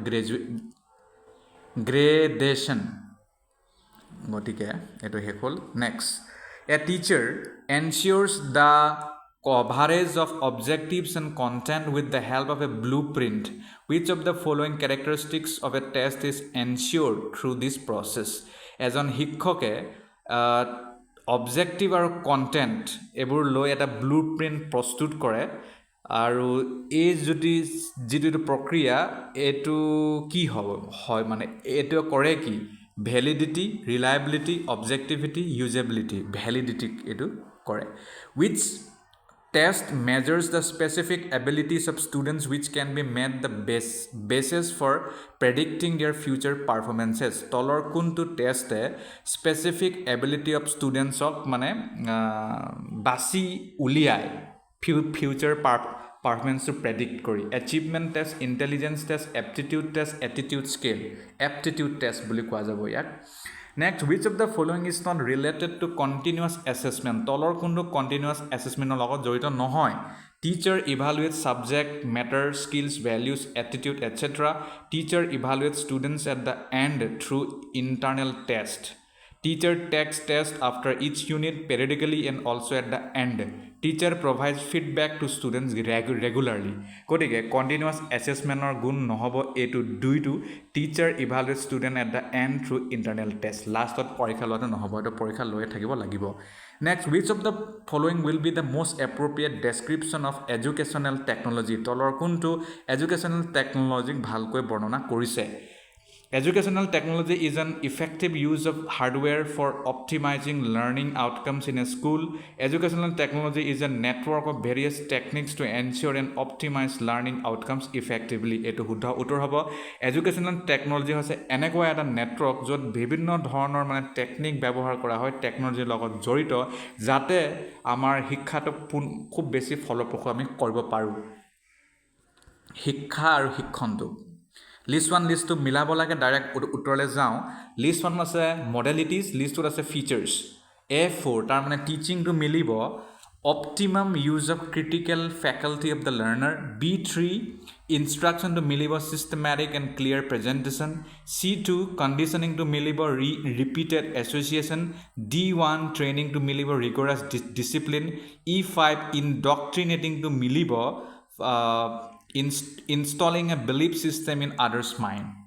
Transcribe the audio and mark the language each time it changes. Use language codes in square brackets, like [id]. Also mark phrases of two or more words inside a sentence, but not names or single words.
[en] gradation [as] গতিকে এটো শেষ হ'ল [en] next a teacher ensures the coverage of objectives and content with the help of a blueprint. Which of the following characteristics of a test is ensured through this process? [as] এজন শিক্ষকে অবজেক্টিভ আৰু কন্টেন্ট এবোৰ লৈ এটা ব্লুপ্ৰিন্ট প্ৰস্তুত কৰে আৰু এই যিটো প্ৰক্ৰিয়া এটো কি হয় মানে এটো কৰে কি [en] validity reliability objectivity usability validity [as] এটো কৰে [en] which test measures the specific abilities of students which can be made the basis for predicting their future performances [as] তলৰ কোনটো টেষ্টে [en] specific ability of students [as] অক মানে বাছি উলিয়ায় [en] future performance to predict কৰি achievement test intelligence test aptitude test attitude scale aptitude test [as] বুলি কোৱা যাব ইয়াক [en] Next, which of the following is not related to continuous assessment? [as] তলৰ কোনটো [en] continuous assessment [as] লগত জড়িত নহয় [en] Teacher evaluates subject matter skills values attitude etc. Teacher evaluates students at the end through internal test. Teacher takes test after each unit periodically and also at the end. Teacher provides feedback to students regularly. গতিকে continuous assessment or [as] গুণ নহব এটো দুইটো [en] teacher evaluates student at the end through internal test. Last [as] পৰীক্ষা লওঁতে নহব এটো পৰীক্ষা লৈ থাকিব লাগিব [en] Next, which of the following will be the most appropriate description of educational technology? [as] তলৰ কোনটো [en] educational technology [as] ভালকৈ বৰ্ণনা কৰিছে [en] Educational technology is an effective use of hardware for optimizing learning outcomes in a school. Educational technology is a network of various techniques to ensure and optimize learning outcomes effectively. [as] এটো শুদ্ধ উত্তৰ হ'ব [en] Educational technology [as] হৈছে এনেকুৱা এটা নেটৱৰ্ক য'ত বিভিন্ন ধৰণৰ মানে টেকনিক ব্যৱহাৰ কৰা হয় টেকনলজিৰ লগত জড়িত যাতে আমাৰ শিক্ষাটো খুব বেছি ফলপ্ৰসূ আমি কৰিব পাৰোঁ শিক্ষা আৰু শিক্ষণটো List 1 list 2 মিলাব লাগে ডাইৰেক্ট উত্তৰলৈ যাওঁ List 1 আছে modalities [en] list 2 আছে features A4 [as] তাৰ মানে [en] teaching to মিলিব optimum use of critical faculty of the learner B3 instruction to মিলিব systematic and clear presentation C2 conditioning to মিলিব repeated association D1 training to মিলিব rigorous discipline E5 indoctrinating to মিলিব installing a belief system in others' mind.